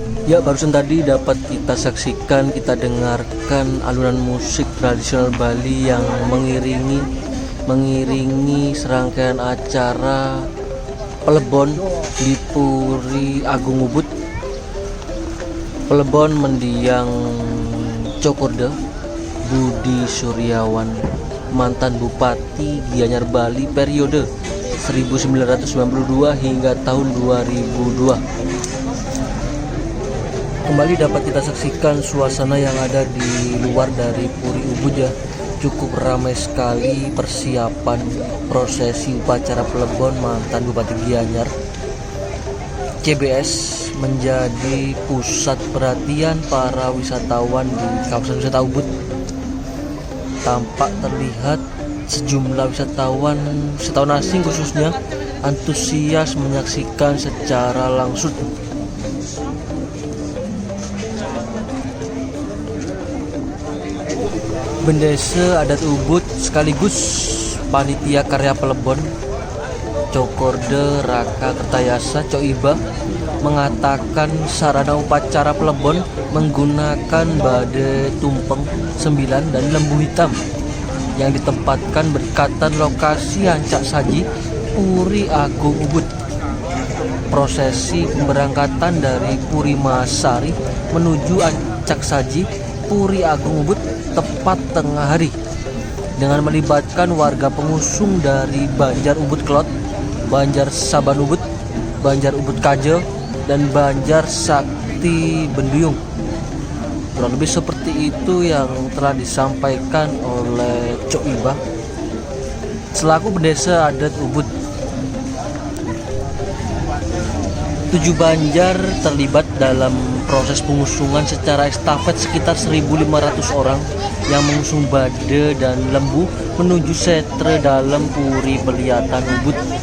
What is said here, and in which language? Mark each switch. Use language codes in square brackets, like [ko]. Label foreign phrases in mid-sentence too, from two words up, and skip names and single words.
[id] Ya, barusan tadi dapat kita saksikan, kita dengarkan alunan musik tradisional Bali yang mengiringi serangkaian acara Pelebon di Puri Agung Ubud. Pelebon mendiang Cokorda Budi Suryawan, mantan Bupati Gianyar Bali periode 1992 hingga tahun 2002. Kembali dapat kita saksikan suasana yang ada di luar dari Puri Ubud ya. Cukup ramai sekali persiapan prosesi upacara Pelebon mantan Bupati Gianyar. CBS menjadi pusat perhatian para wisatawan di kawasan wisata Ubud. Tampak terlihat sejumlah wisatawan asing khususnya antusias menyaksikan secara langsung. Bendesa adat Ubud sekaligus panitia karya Pelebon Cokorda Raka Kertayasa Coiba mengatakan sarana upacara Pelebon menggunakan bade tumpeng 9 dan lembu hitam yang ditempatkan berdekatan lokasi Ancak Saji Puri Agung Ubud. Prosesi pemberangkatan dari Puri Masari menuju Ancak Saji Puri Agung Ubud tepat tengah hari dengan melibatkan warga pengusung dari Banjar Ubud Kelot, Banjar Saban Ubud, Banjar Ubud Kaje, dan Banjar Sakti Benduyung. Kurang lebih seperti itu yang telah disampaikan oleh Cok Iba selaku Bendesa adat Ubud. 7 Banjar terlibat dalam proses pengusungan secara estafet sekitar 1.500 orang yang mengusung bade dan lembu menuju setre dalam Puri Beliatan Ubud.